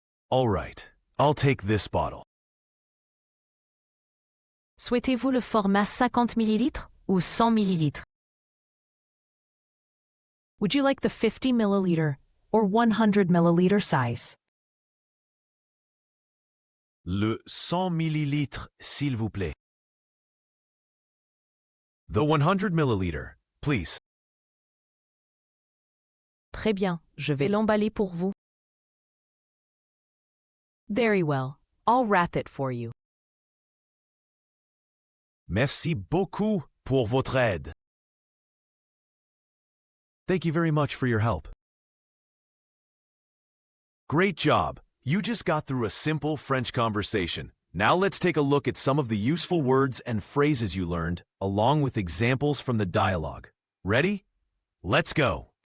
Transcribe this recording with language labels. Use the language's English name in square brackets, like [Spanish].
[English] All right, I'll take this bottle. [French] Souhaitez-vous le format 50 ml ou 100 ml? [English] Would you like the 50 ml or 100 ml size? [French] Le 100 millilitres, s'il vous plaît. [English] The 100 milliliter, please. [French] Très bien, je vais l'emballer pour vous. [English] Very well, I'll wrap it for you. [French] Merci beaucoup pour votre aide. [English] Thank you very much for your help. Great job. You just got through a simple French conversation. Now let's take a look at some of the useful words and phrases you learned, along with examples from the dialogue. Ready? Let's go.